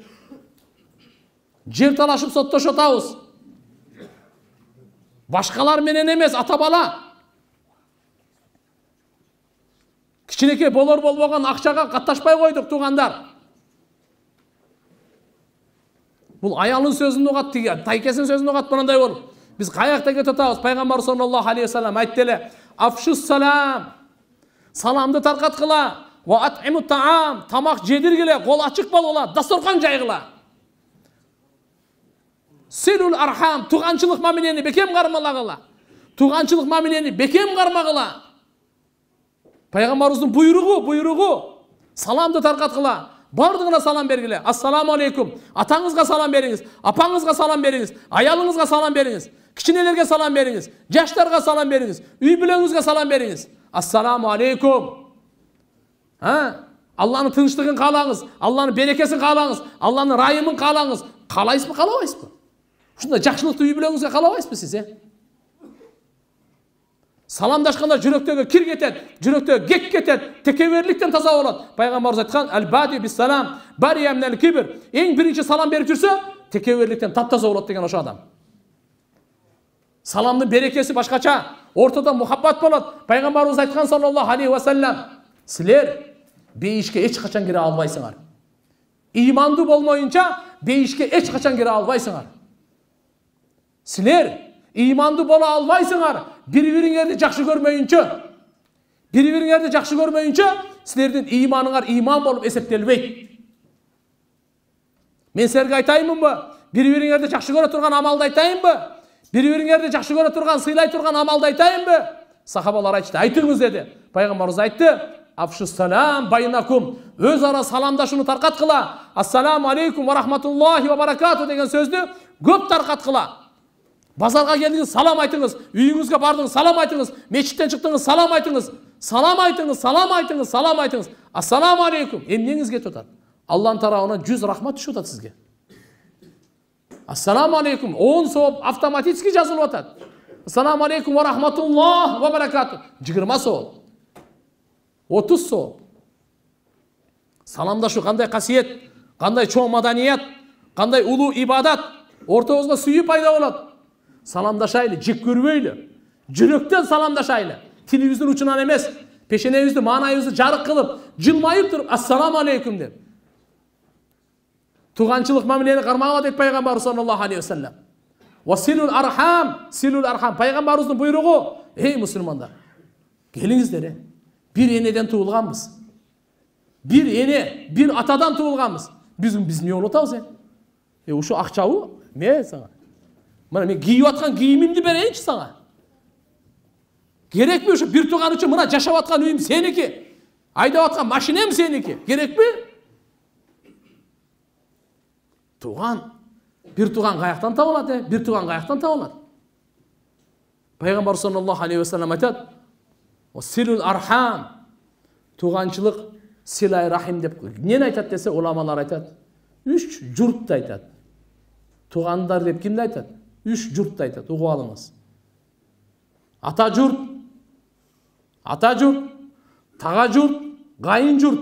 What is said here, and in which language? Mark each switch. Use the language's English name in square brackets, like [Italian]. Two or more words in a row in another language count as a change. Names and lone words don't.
[Kyrgyz] Жер талашып соттошуп атабыз. Башкалар менен эмес, ата бала. Кичинекей болор болбогон акчага катташпай койдук, тугандар. Бул аялын сөзүн угат, тайкесин сөзүн угат, мындай болуп. Биз каякта кетип атабыз? Пайгамбар [Arabic] صلى الله عليه وسلم [Kyrgyz] айтты эле: [Arabic] "أفشوا السلام." [Kyrgyz] Саламды таркаткыла. [Arabic] "وأطعموا الطعام." [Kyrgyz] Тамак жедиргиле, кол ачык болгула, дасторкон жайгыла. [Arabic] "صلوا الأرحام." [Kyrgyz] Туганчылык мамилени бекем кармалагыла. Туганчылык мамилени бекем кармагыла. Пайгамбарыбыздын буйругу. Саламды таркаткыла. Бардығына салам бергіле. [Arabic] السلام عليكم. [Kyrgyz] Атаңызға салам беріңіз, апаңызға салам беріңіз, аялыңызға салам беріңіз, кичинелерге салам беріңіз, жаштарға салам беріңіз, үй бүлөңүзгө салам беріңіз. [Arabic] السلام عليكم. [Kyrgyz] Алланын тынчтыгын каалаңыз, Алланын берекесин каалаңыз, Алланын райымын каалаңыз. Каалайсызбы, каалабайсызбы? Ушундай жакшылыкты үй бүлөңүзгө каалабайсызбы сиз? Salamdaşkanda жүрөктөгө кир кетет, жүрөктөгө кек кетет, текеберликтен таза болот. Пайгамбарыбыз айткан: [Arabic] "البادئ بالسلام بريء من الكبر." [Kyrgyz] Эң биринчи салам берип жүрсө, текеберликтен таптаза болот деген ошо адам. Саламдын берекеси башкача, ортодо мухаббат болот. Пайгамбарыбыз айткан [Arabic] صلى الله عليه وسلم: [Kyrgyz] "Силер бейишке эч качан кире албайсыңар. Иманды болмоюнча бейишке эч качан кире албайсыңар. Силер иманды бола албайсыңар. Бири-бириңерди жакшы көрмөйүнчө, силердин иманыңар иман болуп эсептелбейт. Мен силерге айтайынбы? Бири-бириңерди жакшы көрө турган амалды айтайынбы? Бири-бириңерди жакшы көрө турган, сыйлай турган амалды айтайынбы?" Сахабалар айтты: "Айтыңыз" деди. Пайгамбарыбыз айтты: [Arabic] "أفشوا السلام بينكم." [Kyrgyz] Өз ара саламдашууну таркаткыла. [Arabic] "السلام عليكم ورحمة الله وبركاته" [Kyrgyz] деген сөздү көп таркаткыла. Базарга келдиңиз, салам айтыңыз. Үйүңүзгө бардыңыз, салам айтыңыз. Мечиттен чыктыңыз, салам айтыңыз. Салам айтыңыз. [Arabic] السلام عليكم. [Kyrgyz] Эмнеңиз кетип атат? Алланын тарабынан 100 рахмат түшүп атат сизге. [Arabic] السلام عليكم. [Kyrgyz] 10 сооп автоматически жазылып атат. [Arabic] السلام عليكم ورحمة الله وبركاته. [Kyrgyz] 20 сооп. 30 сооп. Саламдашуу кандай касиет, кандай чоң маданият, кандай улуу ибадат. Ортобузга сүйүү пайда болот. Саламдашайлы, жек көрбөйлү. Жүрөктөн саламдашайлы. Тилибиздин учунан эмес, пешенебизди, маанайыбызды жарык кылып, жылмайып туруп [Arabic] "السلام عليكم" [Kyrgyz] деп. Туганчылык мамилени кармагыла дейт Пайгамбар [Arabic] صلى الله عليه وسلم. "وصلوا الأرحام." [Kyrgyz] Пайгамбарыбыздын буйругу: "Эй мусулмандар, келиңиздер. Бир энеден туулганбыз. Бир эне, бир атадан туулганбыз. Биз эмне болуп атабыз? Ушу акчабы? Мен сага. Мына мен кийип аткан кийимимди берейинчи сага. Керекпи ушу бир тууган үчүн мына жашап аткан үйүм сеники? Айдап аткан машинем сеники? Керекпи?" Туган, бир тууган каяктан табылат? Бир тууган каяктан табылат? Пайгамбар [Arabic] صلى الله عليه وسلم [Kyrgyz] айтат: [Arabic] "صلوا الأرحام." [Kyrgyz] Туганчылык, силай рахим деп. Эмнени айтат десе, уламалар айтат: Үч журтты айтат. Туғандар деп кимди айтат? Үч журтты айтат. Угуп алыңыз. Ата журт, тага журт, кайын журт.